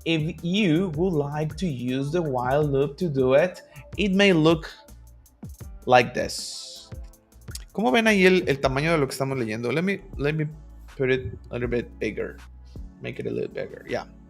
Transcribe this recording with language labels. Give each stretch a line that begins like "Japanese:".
English: If you would like to use the while loop to do it, it may look like this.
Spanish: ¿Cómo ven ahí el tamaño de lo que estamos leyendo?
English: Let me put it a little bit bigger. Make it a little bigger. Yeah.